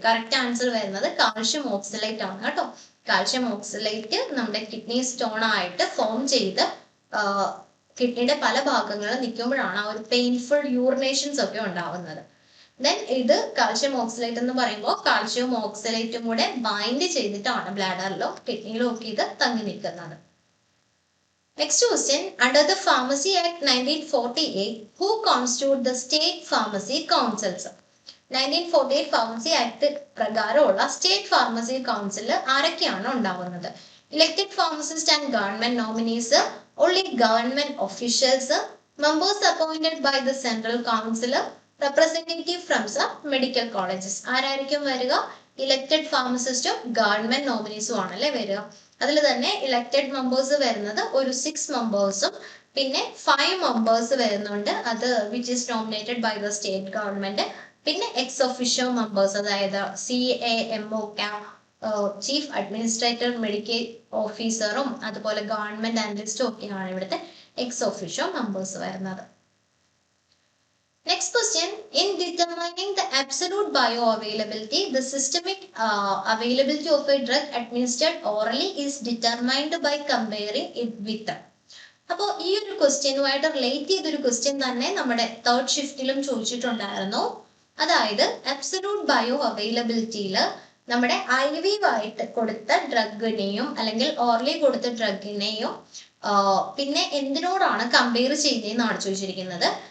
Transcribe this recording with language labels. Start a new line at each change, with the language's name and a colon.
Malayalam: Correct answer വരുന്നത് calcium oxalate ആണ് കേട്ടോ. കാൽഷ്യം ഓക്സലേറ്റ് നമ്മുടെ കിഡ്നി സ്റ്റോൺ ആയിട്ട് ഫോം ചെയ്ത് കിഡ്നിയുടെ പല ഭാഗങ്ങളിൽ നിൽക്കുമ്പോഴാണ് ആ ഒരു പെയിൻഫുൾ യൂറിനേഷൻസ് ഒക്കെ ഉണ്ടാവുന്നത്. ദെൻ ഇത് കാൽഷ്യം ഓക്സലേറ്റ് എന്ന് പറയുമ്പോൾ കാൽഷ്യം ഓക്സലേറ്റും കൂടെ ബൈൻഡ് ചെയ്തിട്ടാണ് ബ്ലാഡറിലോ കിഡ്നിയിലോ ഒക്കെ ഇത് തങ്ങി നിൽക്കുന്നത്.
English: Next question, under the Pharmacy Act 1948, who constitute the state pharmacy councils?
Malayalam: 1948 Pharmacy Act പ്രകാരമുള്ള സ്റ്റേറ്റ് ഫാർമസി കൗൺസിൽ ആരൊക്കെയാണ് ഉണ്ടാവുന്നത്?
English: Elected pharmacist and government nominees, only government officials, members appointed by the central council, representative from some medical colleges.
Malayalam: ആരായിരിക്കും വരിക? Elected ഫാർമസിസ്റ്റും government നോമിനീസും ആണല്ലേ വരിക. അതിൽ തന്നെ elected members വരുന്നത് ഒരു 6 മെമ്പേഴ്സും പിന്നെ 5 മെമ്പേഴ്സ് വരുന്നുണ്ട്. അത്
English: Which is nominated by the state government.
Malayalam: പിന്നെ എക്സ് ഒഫീഷ്യോ മെമ്പേഴ്സ്, അതായത് CAMO ചീഫ് അഡ്മിനിസ്ട്രേറ്റർ മെഡിക്കൽ ഓഫീസറും അതുപോലെ ഗവൺമെന്റ് അനലിസ്റ്റും ഒക്കെയാണ് ഇവിടുത്തെ എക്സ് ഒഫീഷ്യോ മെമ്പേഴ്സ് വരുന്നത്.
English: Next question, in determining the absolute bioavailability, the systemic availability of a drug administered orally is determined by comparing it with.
Malayalam: അപ്പോൾ ഈ ഒരു ക്വസ്റ്റ്യനുമായിട്ട് relate ചെയ്തൊരു ക്വസ്റ്റ്യൻ തന്നെ നമ്മുടെ തേർഡ് ഷിഫ്റ്റിലും ചോദിച്ചിട്ടുണ്ടായിരുന്നു. അതായത് അബ്സല്യൂട്ട് ബയോ അവൈലബിലിറ്റിയിൽ നമ്മുടെ IV ആയിട്ട് കൊടുത്ത ഡ്രഗിനെയും അല്ലെങ്കിൽ ഓർലി കൊടുത്ത ഡ്രഗിനെയും പിന്നെ എന്തിനോടാണ് കമ്പയർ ചെയ്യുന്നതെന്നാണ് ചോദിച്ചിരിക്കുന്നത്.